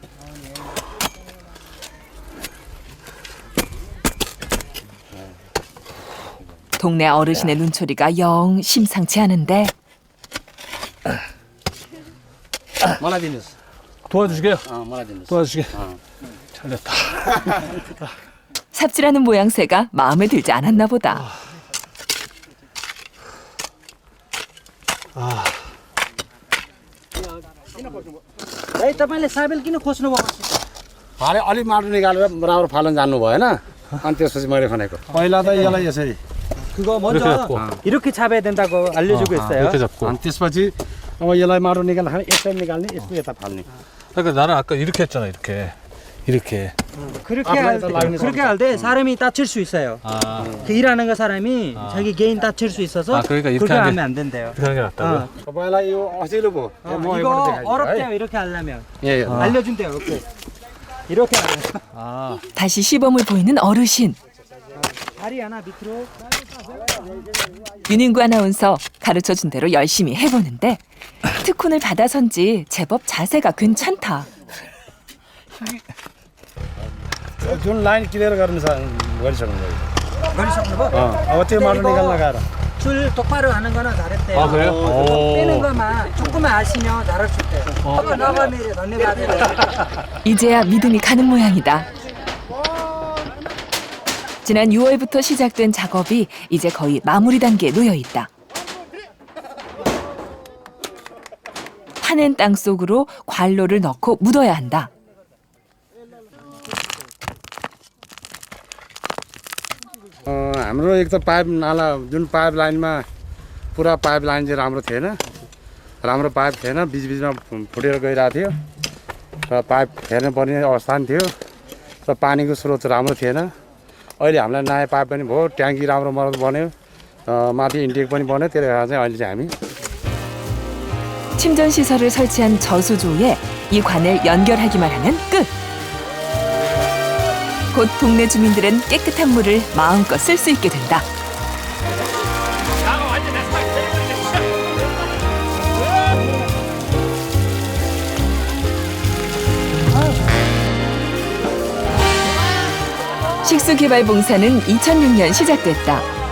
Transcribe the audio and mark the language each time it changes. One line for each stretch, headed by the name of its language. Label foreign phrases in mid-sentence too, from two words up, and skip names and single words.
Korean: 동네 어르신의 눈초리가 영 심상치 않은데 도와주시게요. 도와주시게. 잘됐다. 삽질하는 모양새가 마음에 들지 않았나 보다.
Nepali: तपाईँले साबेल किन खोज्नु भयो अलि माटो निकालेर राम्रो फाल्न जान्नु भएन अनि त्यसपछि मैले खनेको पहिला त यसलाई यसरी
Korean: 그거 먼저 이렇게 잡아야 된다고 알려주고 있어요. 이렇게 잡고.
Nepali: अनि त्यसपछि अब यसलाई माटो निकाल्दाखेरि यसरी निकाल्ने यसको यता फाल्ने
Korean: 그러니까 나는 아까 이렇게 했잖아. 이렇게. 그렇게 할 때 사람이 다칠 수 있어요. 그 일하는 거 사람이 자기 개인 다칠 수 있어서 그러니까 이렇게 그렇게 하면 안 된대요. 이렇게 하는 게 낫다고요?
Nepali: तपाईँलाई यो असिलो भयो
Korean: 이거 어렵대요. 이렇게 하려면 예, 알려준대요. 이렇게 하면 다시 시범을 보이는 어르신. 다리 하나 밑으로. 윤인구 아나운서 가르쳐준 대로 열심히 해보는데 특훈을 받아선지 제법 자세가 괜찮다.
Nepali: जुन
English: line clear
Nepali: गरिसक्नु भयो गरिसक्नु भयो? अब त्यो माटो निकाल्न गाह्रो
Korean: 줄 똑바로 하는 거는 잘했대요. 아, 그래요? 빼는 것만 조금만 아시면 잘할 수 있대요. 나가면 던내가야 이제야 믿음이 가는 모양이다. 지난 6월부터 시작된 작업이 이제 거의 마무리 단계에 놓여 있다. 파낸 땅 속으로 관로를 넣고 묻어야 한다.
Nepali: हाम्रो एक त पाइप नाला जुन पाइप लाइनमा पुरा
English: pipe line
Nepali: चाहिँ राम्रो पाइप थिएन बिचबिचमा फुटेर गइरहेको थियो र पाइप फेर्न पर्ने अवस्था पनि थियो र पानीको स्रोत राम्रो थिएन अहिले हामीलाई नयाँ पाइप पनि भयो ट्याङ्की राम्रो मर्मत बन्यो माथि इन्टेक पनि बन्यो त्यसले गर्दा चाहिँ अहिले चाहिँ हामी
Korean: 침전 시설을 설치한 저수조에 이 관을 연결하기만 하면 끝. 곧 동네 주민들은 깨끗한 물을 마음껏 쓸 수 있게 된다. 식수개발봉사는 2006년 시작됐다.